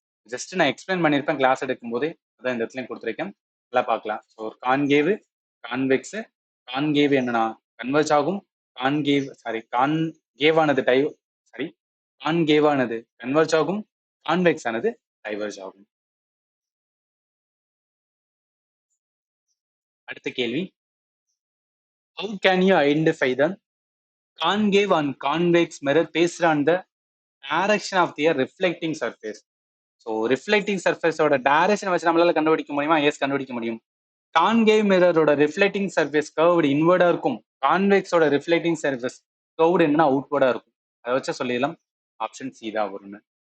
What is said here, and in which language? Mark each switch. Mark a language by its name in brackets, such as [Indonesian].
[Tamil] Just நான் explain பண்ணியிருப்பேன் class எடுக்கும் போதே, அதான் இந்த இடத்துலயும் கொடுத்துருக்கேன், நல்லா பார்க்கலாம். ஸோ ஒரு கான்கேவ், கான்வெக்ஸ், கான்கேவ் என்னன்னா கன்வர்ஜ் ஆகும், கான்கேவானது கான்கேவானது கன்வர்ஜ் ஆகும், கான்வெக்ஸ் ஆனது டைவர்ஜ் ஆகும். அடுத்த கேள்வி, [English] how can you identify the concave and convex mirror based on the direction of their reflecting surface? [Tamil] So reflecting சர்ஃபேஸோட direction வச்சு நம்மளால கண்டுபிடிக்க முடியுமா? எஸ், கண்டுபிடிக்க முடியும். கான்கேவ் மிரரோட ரிஃப்ளெக்டிங் சர்ஃபேஸ் கர்வ்டு இன்வர்டா இருக்கும், கான்வெக்ஸோட ரிஃப்ளெக்டிங் சர்ஃபேஸ் கர்வ்டு என்னன்னா அவுட்வர்டா இருக்கும். அதை வச்சு சொல்லிடலாம், ஆப்ஷன் சி தான் வரும்னு.